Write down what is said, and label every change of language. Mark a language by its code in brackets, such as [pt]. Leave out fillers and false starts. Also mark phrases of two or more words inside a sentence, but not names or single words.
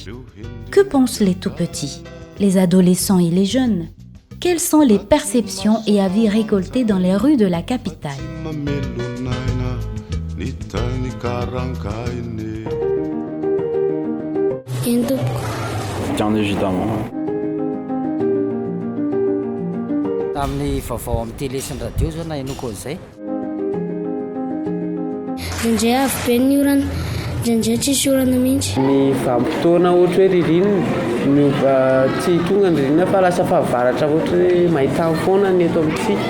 [fr] Que pensent les tout-petits, les adolescents et les jeunes? Quelles sont les perceptions et avis récoltés dans les rues de la capitale? Bien évidemment. [mg] Amin'ny vaovao amin'ny télé sy ny radio zao na enoko an'izay. Indray avy be ny orana, indraindray tsisy orana mihitsy. Ny vanim-potoana ohatra hoe ririnina, tsy tonga ny ririnina fa lasa fahavaratra ohatra hoe maintany foana ny eto amintsika.